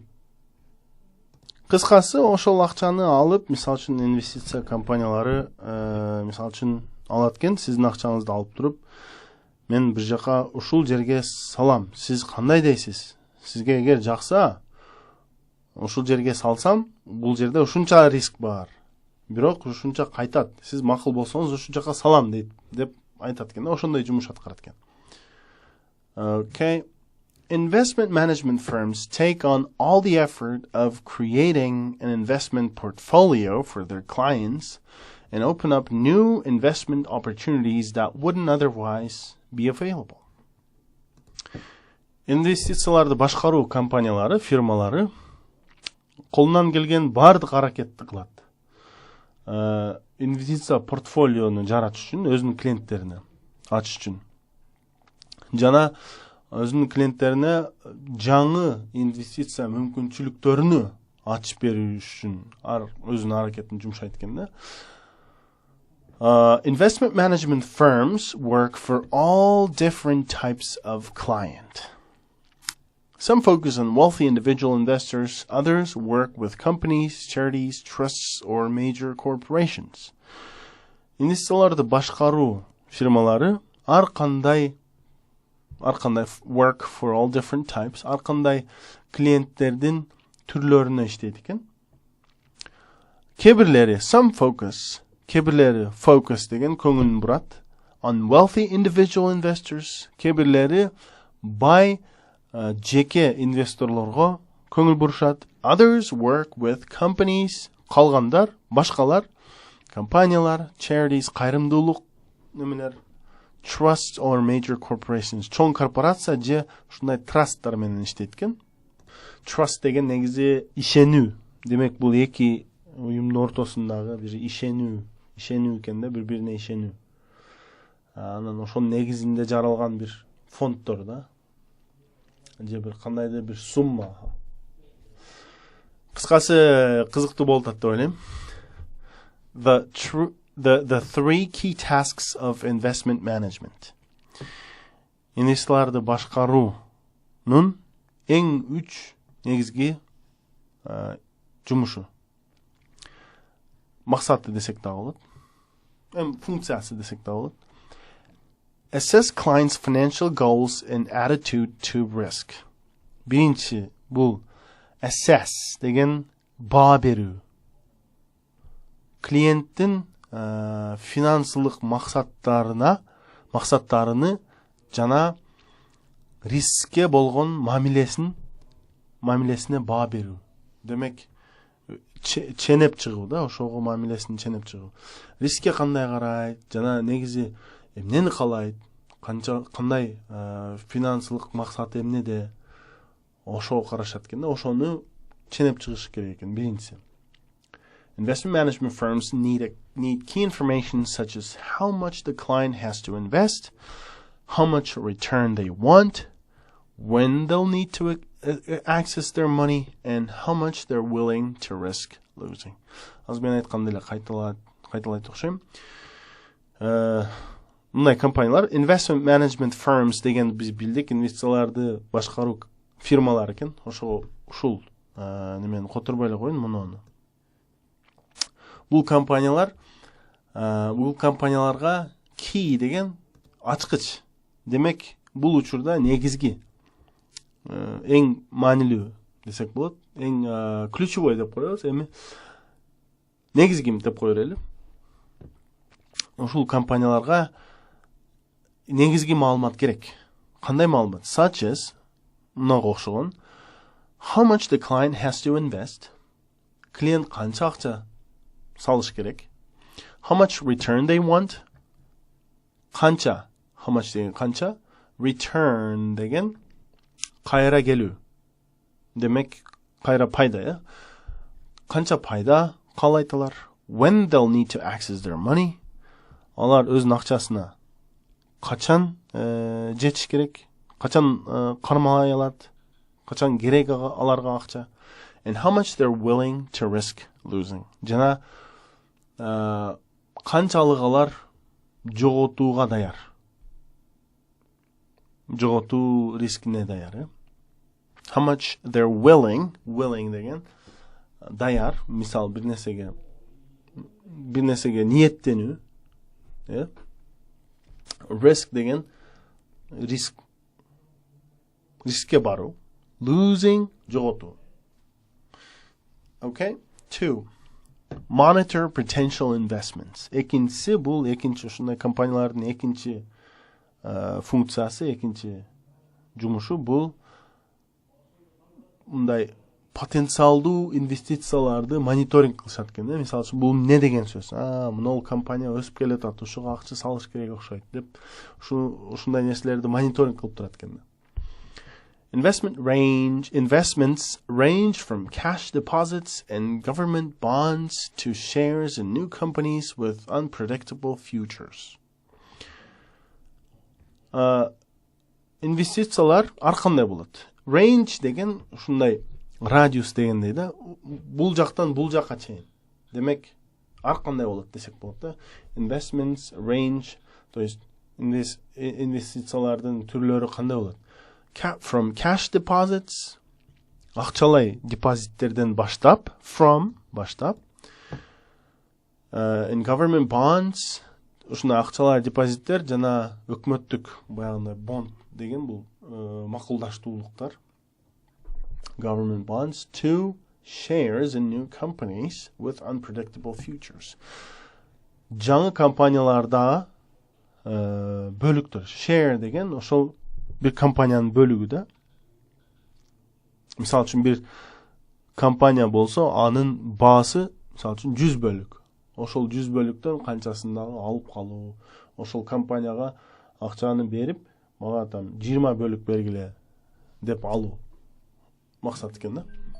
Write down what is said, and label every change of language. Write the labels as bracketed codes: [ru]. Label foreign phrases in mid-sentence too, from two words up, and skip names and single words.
[ky] Кыскасы, ошол акчаны алып, мисалы үчүн инвестиция компаниялары мисалы үчүн алат экен, сиздин акчаңызды алып туруп, мен бир жака ушул жерге салам. Сиз кандай дейсиз? Сизге эгер жакса, ушул жерге салсам, бул жерде ушунча риск бар. Бирок ушунча кайтат. Сиз макул болсоңуз ушул жака салам деп айтат экен. Ошондой жумуш аткарат экен. Okay. [en] Investment management firms take on all the effort of creating an investment portfolio for their clients and open up new investment opportunities that wouldn't otherwise be available. [ky] Инвестицияларды башкаруу компаниялары, фирмалары колунан келген бардык аракетти кылат. Инвестиция портфолиону жаратыш үчүн, өзүнүн клиенттерине ачыш үчүн. жана өзүнүн клиенттерине жаңы инвестиция мүмкүнчүлүктөрүнү ачып берүү үчүн өзүнүн аракетин жумшайт экен да. [en] Investment management firms work for all different types of client. Some focus on wealthy individual investors, others work with companies, charities, trusts, or major corporations. [ky] Инвестицияларды башкаруу фирмалары ар кандай [en] work for all different types, [ky] ар кандай клиенттердин түрлөрүнө иштейт экен. Кебирлери [en] some focus, [ky] кебирлери focus деген көңүлүн бурат [en] on wealthy individual investors, [ky] кебирлери бай жеке инвесторлорго көңүл бурушат. [en] Others work with companies, [ky] калгандар, башкалар, компаниялар, charities, кайрымдуулук немелер, [en] trusts or major corporations, [ky] чоң корпорация же ушундай трасттар менен иштейт экен. Trust деген негизи ишенүү. Демек бул эки уюмдун ортосундагы бир ишенүү экен да, бири-бирине ишенүү. Анан ошонун негизинде жаралган бир фонддор да. Же бир кандайдыр бир сумма. Кыскасы кызыктуу болот деп ойлойм. [en] The three key tasks of investment management. [ky] Инвестицияларды башкаруунун эң 3 негизги жумушу. Максаты десек да болот. Функциясы десек да болот. [en] Assess clients' financial goals and attitude to risk. [ky] Биринчи бул assess деген баа берүү. Клиенттин финансылык максаттарыны жана рискке болгон мамилесине баа берүү. Демек ченеп чыгуу да, ошого мамилесин ченеп чыгуу. Рискке кандай карайт, жана негизи эмнени каалайт, кандай финансылык максаты эмнеде, ошого карашат экен да, ошону ченеп чыгыш керек экен биринчиси. [en] Investment management firms need key information such as how much the client has to invest, how much return they want, when they'll need to access their money, and how much they're willing to risk losing. [ky] Аз мен айткандай эле кайталайт окшойм. Мындай компаниялар [en] investment management firms [ky] деген биз билдик, инвестицияларды башкаруу фирмалар экен. Ошого ушул немени которбой эле коюн муну. Бул компанияларга key деген ачкыч. Демек, бул учурда негизги эң маанилүү десек болот, эң ключевой деп коебуз, эми негизги деп кое берели. Ушул компанияларга негизги маалымат керек. Кандай маалымат? [en] Such as [ky] мынага окшогон [en] how much the client has to invest. [ky] Клиент канча акча салыш керек. [en] How much return they want. [ky] Канча. [en] How much [ky] деген канча. Return деген кайра келүү. Демек, кайра пайда, я? Канча пайда каалайталар. [en] When they'll need to access their money. [ky] Алар өзүнүн акчасына качан жетиш керек, качан кармалай алат, качан керек аларга акча. [en] And how much they're willing to risk losing. [ky] Жана канчалык алар жоготууга даяр. Жоготуу рискине даяр. [en] How much they're willing [ky] деген даяр, мисал бир нерсеге ниеттенүү. Risk деген рискке баруу. Losing жоготуу. Okay? 2. [en] Monitor potential investments. [ky] Экинчиси бул ушундай компаниялардын экинчи функциясы, экинчи жумушу бул мындай потенциалдуу инвестицияларды мониторинг кылышат экен. Мисалы үчүн бул эмне деген сөз? Мына компания өсүп келатат, ушуга акча салыш керек окшойт деп ушундай нерселерди мониторинг кылып турат экен. [en] Investments range from cash deposits and government bonds to shares in new companies with unpredictable futures. [ky] инвестициялар ар кандай болот? Range деген ушундай радиус дегендей да, бул жактан бул жакка чейин. Демек, ар кандай болот десек болот да. [en] Investments, range, [ru] то есть [ky] инвестициялардын түрлөрү кандай болот? [en] From cash deposits, [ky] акчалай депозиттерден баштап, [en] in government bonds, [ky] ушундай акчалай депозиттер жана өкмөттүк баягындай бонд деген бул макулдаштуулуктар. [en] Government bonds, to shares in new companies with unpredictable futures. [ky] Жаңы компанияларда бөлүктөр. Share деген ошол бир компаниянын бөлүгү да. Мисалы үчүн бир компания болсо, анын баасы мисалы үчүн 100 бөлүк. Ошол 100 бөлүктөн канчасын дагы алып калуу, ошол компанияга акчаны берип, мага там 20 бөлүк бергиле деп алуу максат экен да.